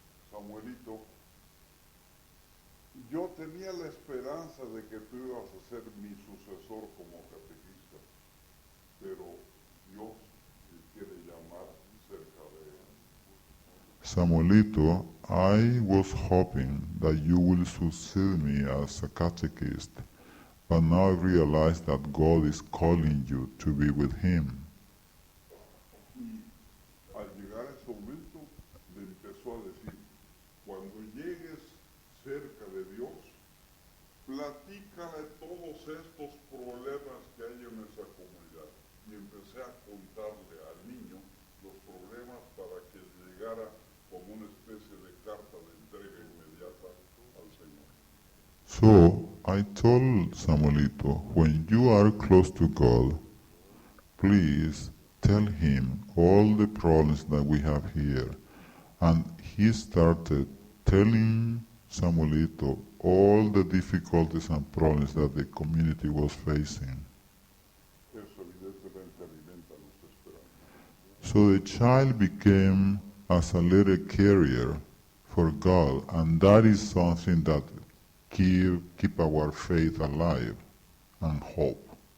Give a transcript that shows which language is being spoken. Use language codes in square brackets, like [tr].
[es] Samuelito, yo tenía la esperanza de que tú ibas a ser mi sucesor como catequista, pero Dios te quiere llamar cerca de él. [en] Samuelito, I was hoping that you will succeed me as a catechist, but now I realize that God is calling you to be with Him. [es] Y al llegar a ese momento, le empezó a decir, cuando llegues cerca de Dios, platícale todos estos problemas que hay en nuestra comunidad. Y empecé a contarle al niño los problemas para que llegara como una especie de carta de entrega inmediata al Señor. [en] So I told Samuelito, when you are close to God, please tell Him all the problems that we have here. And he started telling Samuelito all the difficulties and problems that the community was facing. [es] Eso evidentemente alimenta nuestra esperanza. [en] So the child became as a letter carrier for God, and that is something that keep our faith alive and hope.